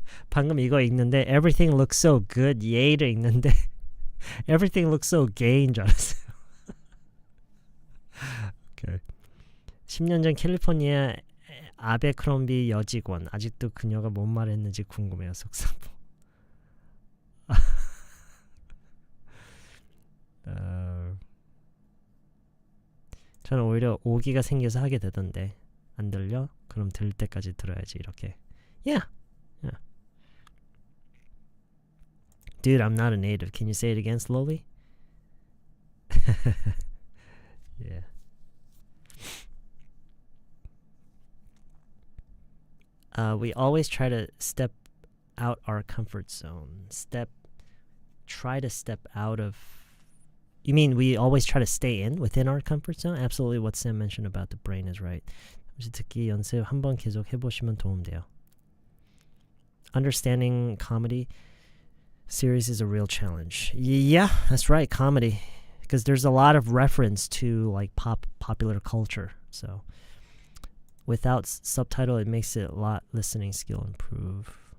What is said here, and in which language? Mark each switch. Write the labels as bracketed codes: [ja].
[ko] 방금 이거 읽는데 [en] everything looks so good [ko] 예를 읽는데 [en] everything looks so gay [ko] 인 줄 알았어요. [en] Okay. [ko] 10년 전 캘리포니아 아베크롬비 여직원 아직도 그녀가 뭔 말했는지 궁금해요. 속사포. 저는 오히려 오기가 생겨서 하게 되던데 안 들려? 그럼 들을 때까지 들어야지 이렇게. [en] Yeah. Dude, I'm not a native. Can you say it again slowly? Yeah. We always try to step out our comfort zone. Try to step out of... You mean we always try to stay within our comfort zone? Absolutely what Sam mentioned about the brain is right. [ko] 잠시 듣기 연습 한번 계속 해보시면 도움돼요. [en] Understanding comedy series is a real challenge. Yeah, that's right, comedy. Because there's a lot of reference to like popular culture. So without subtitle, it makes it a lot listening skill improve.